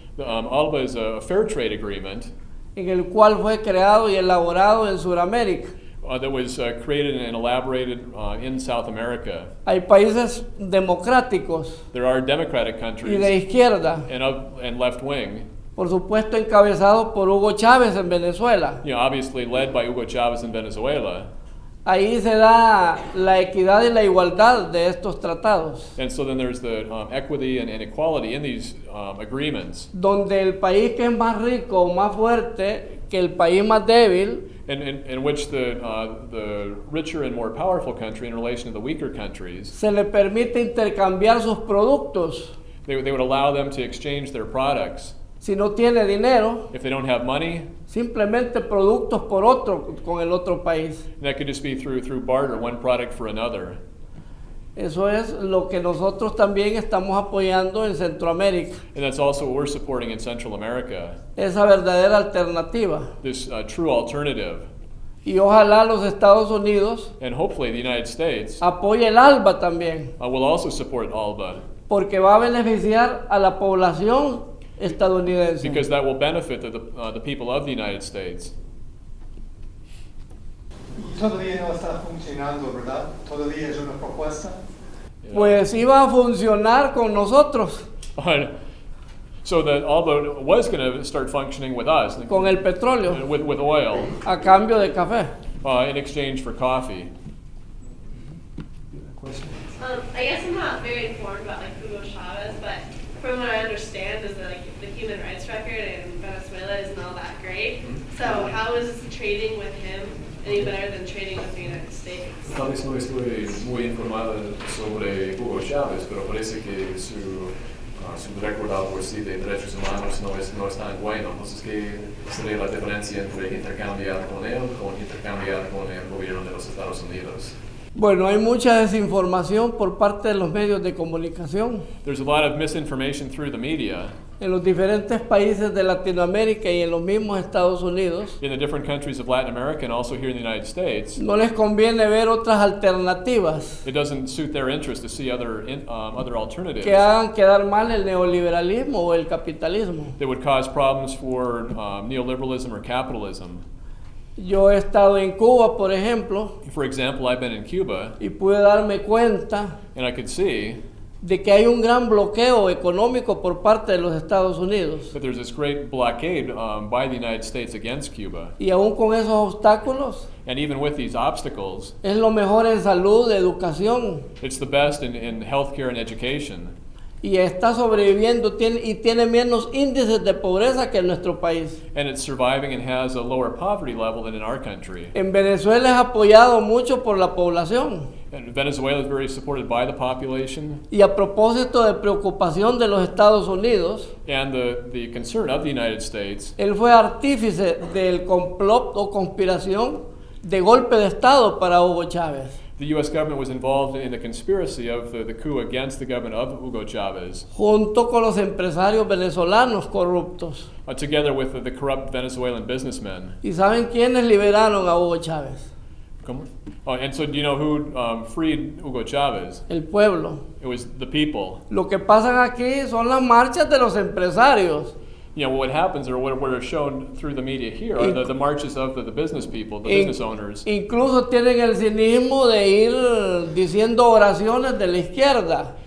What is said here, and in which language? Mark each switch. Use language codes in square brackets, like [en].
[en] ALBA is a fair trade agreement [es] en el cual fue creado y elaborado en Sudamérica. [en] that was created and elaborated in South America. [es] Hay países democráticos [en] There are democratic [es] y de [en] countries [es] izquierda, [en] and left wing, [es] por supuesto encabezados por Hugo Chávez en Venezuela. [en] obviously led by Hugo Chavez in Venezuela. [es] Ahí se da la equidad y la igualdad de estos tratados, [en] And so then there's the equity and equality in these agreements, [es] donde el país que es más rico o más fuerte que el país más débil [en] in which the richer and more powerful country in relation to the weaker countries, [es] se le permite intercambiar sus productos. [en] they would allow them to exchange their products. [es] Si no tiene dinero, [en] If they don't have money, [es] simplemente productos por otro con el otro país. [en] that could just be through barter, one product for another. [es] Eso es lo que nosotros también estamos apoyando en Centroamérica, [en] And that's also what we're supporting in Central America, [es] esa verdadera alternativa. [en] this true alternative. [es] Y ojalá los Estados Unidos [en] And hopefully the United States [es] apoye el ALBA también, [en] will also support ALBA, [es] porque va a beneficiar a la población estadounidense. [en] because that will benefit the people of the United States. [es] Todavía no está funcionando, ¿verdad? Todavía es una propuesta. Pues iba a funcionar con nosotros, [en] So that ALBA was going to start functioning with us, [es] con el petróleo, [en] with oil, [es] a cambio de café. [en] in exchange for coffee. I guess I'm not very informed about Hugo Chavez, but from what I understand is that the human rights record in Venezuela isn't all that great. So how is trading with him any better than trading with the United States? [es] Tal vez no estoy muy informada sobre Hugo Chávez, pero parece que su récord algo así de derechos humanos no es tan bueno. Entonces, ¿qué sería la diferencia entre intercambiar con él con intercambiar con el gobierno de los Estados Unidos? Bueno, hay mucha desinformación por parte de los medios de comunicación [en] There's a lot of misinformation through the media [es] en los diferentes países de Latinoamérica y en los mismos Estados Unidos. [en] in the different countries of Latin America and also here in the United States. [es] No les conviene ver otras alternativas [en] It doesn't suit their interest to see other alternatives [es] que hagan quedar mal el neoliberalismo o el capitalismo. [en] that would cause problems for neoliberalism or capitalism. [es] Yo he estado en Cuba, por ejemplo, [en] For example, I've been in Cuba [es] y pude darme cuenta [en] and I could see [es] de que hay un gran bloqueo económico por parte de los Estados Unidos. [en] that there's this great blockade by the United States against Cuba. [es] Y aún con esos obstáculos, [en] And even with these obstacles, [es] es lo mejor en salud, educación, [en] it's the best in healthcare and education. [es] y está sobreviviendo y tiene menos índices de pobreza que en nuestro país. [en] And it's surviving and has a lower poverty level than in our country. [es] En Venezuela es apoyado mucho por la población. [en] And Venezuela is very supported by the population. [es] Y a propósito de preocupación de los Estados Unidos, [en] And the concern of the United States, [es] él fue artífice del complot o conspiración de golpe de Estado para Hugo Chávez, [en] the U.S. government was involved in the conspiracy of the coup against the government of Hugo Chavez, [es] junto con los empresarios venezolanos corruptos. [en] together with the corrupt Venezuelan businessmen. [es] ¿Y saben quiénes liberaron a Hugo Chávez? ¿Cómo? [en] And so do you know who freed Hugo Chavez? [es] El pueblo. [en] It was the people. [es] Lo que pasan aquí son las marchas de los empresarios. [en] You know, what happens or what are shown through the media here are the marches of the business people, the business owners. [es] Incluso tienen el cinismo de ir diciendo oraciones de la izquierda.